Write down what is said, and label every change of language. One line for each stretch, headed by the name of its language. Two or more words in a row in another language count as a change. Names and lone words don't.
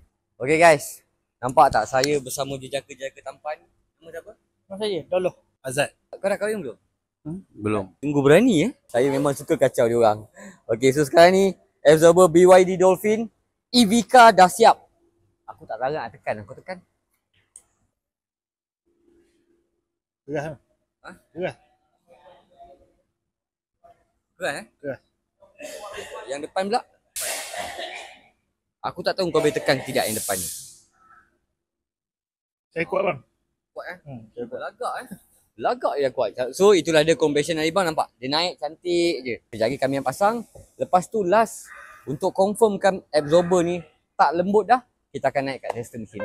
English: Okay guys,
Malay: nampak tak saya bersama jejaka-jejaka tampan. Nama siapa? Nama saya Doloh Azad. Kau dah kahwin belum? Belum. Tunggu berani Saya memang suka kacau dia orang.
English: Okay, so
Malay: sekarang ni absorber BYD Dolphin EV car dah siap. Aku tak larang nak tekan. Aku tekan. Gerah. Gerah. Gerah Gerah. Yang depan pula. Aku tak tahu kau boleh tekan tidak yang depan ni. Saya kuat bang. Kuat Saya kuat. Lagak Lagak je kuat. So itulah dia compression dari bang, nampak? Dia naik cantik je. Sekejap lagi kami yang pasang. Lepas tu last, untuk confirmkan absorber ni tak lembut dah, kita akan naik kat tester mesin.